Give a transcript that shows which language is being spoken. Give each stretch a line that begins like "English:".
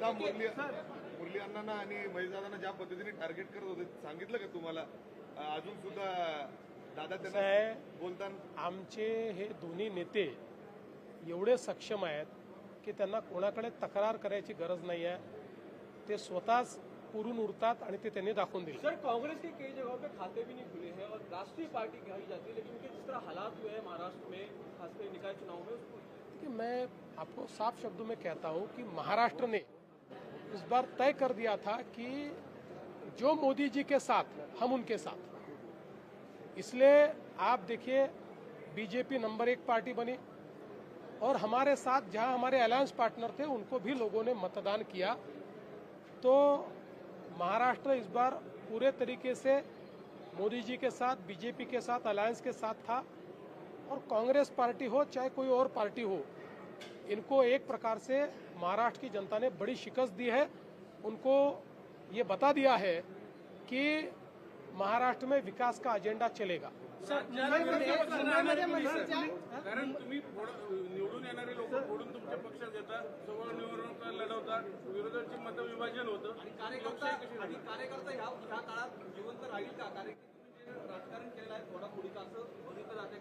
Marathi: दादा मुरली अण्णांना आणि महेशदादांना ज्या पद्धतीने टार्गेट करत होते सांगितलं का तुम्हाला? अजून सुद्धा दादा त्यांना बोलताना आमचे हे दोन्ही नेते एवढे सक्षम आहेत की त्यांना कोणाकडे तक्रार करायची गरज नाही आहे. ते स्वतःच पुरून उरतात आणि ते त्यांनी दाखवून दिले.
Hindi: सर, कांग्रेस के कई जगहों पे खाते भी नहीं खुले हैं और राष्ट्रीय पार्टी कही जाती है, लेकिन उनके जिस तरह हालात हुए हैं महाराष्ट्र में, खासकर निकाय चुनाव में, उसको देखिए, मैं आपको साफ शब्दों में कहता हूं कि महाराष्ट्र ने इस बार तय कर दिया था कि जो मोदी जी के साथ हम उनके साथ. इसलिए आप देखिए बीजेपी नंबर 1 पार्टी बनी और हमारे साथ जहां हमारे अलायंस पार्टनर थे उनको भी लोगों ने मतदान किया. तो महाराष्ट्र इस बार पूरे तरीके से मोदी जी के साथ, बीजेपी के साथ, अलायंस के साथ था. और कांग्रेस पार्टी हो चाहे कोई और पार्टी हो, इनको एक प्रकार से महाराष्ट्र की जनता ने बड़ी शिकस्त दी है. उनको ये बता दिया है कि महाराष्ट्र में विकास का एजेंडा चलेगा.
Marathi: सर, मुंबईमध्ये मनसेच्या कारण तुम्ही निवडून येणारे लोक फोडून तुमच्या पक्षात येतात, समोर निवडणूक लढवतात, विरोधाचे मतविभाजन होतं. आणि कार्यकर्ता ह्या काळात जिवंत राहील का? कारण की तुम्ही जे राजकारण केलेलं आहे थोडा पुढीचा असं बघितलं जाते.